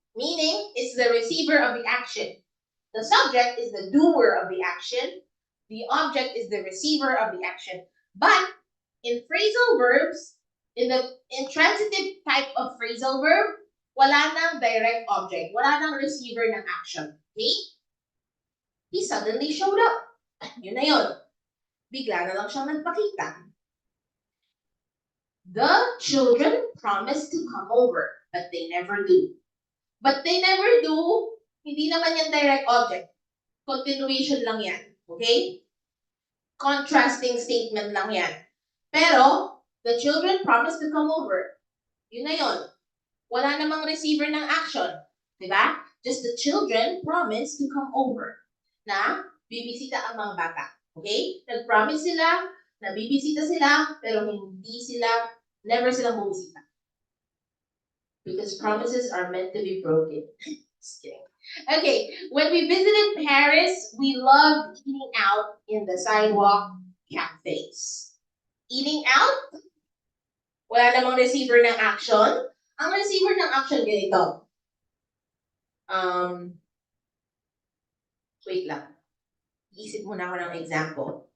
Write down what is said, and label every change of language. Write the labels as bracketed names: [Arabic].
[English] Meaning, it's the receiver of the action. The subject is the doer of the action. The object is the receiver of the action. But in phrasal verbs, in the intransitive type of phrasal verb, [Filipino] wala nang direct object. Wala nang receiver ng action. [English] Okay? He suddenly showed up. [Filipino] Yun na yun. Bigla na lang siyang nagpakita. [English] The children promised to come over, but they never do. But they never do, [Filipino] hindi naman yan direct object. Continuation lang yan. Okay? Contrasting statement lang yan. [English] Pero, the children promised to come over. [Filipino] Yun na yun. Wala namang receiver ng action. Diba? [English] Just the children promised to come over. [Filipino] Na bibisita ang mga bata. Okay? Nag-promise sila na bibisita sila, pero never silang bumisita. [English] Because promises are meant to be broken. Just kidding. Okay, when we visited Paris, we loved eating out in the sidewalk cafes. Eating out? [Filipino] Wala namang receiver ng action. Ang receiver ng action ganito. Wait lang. Isip muna ako ng example.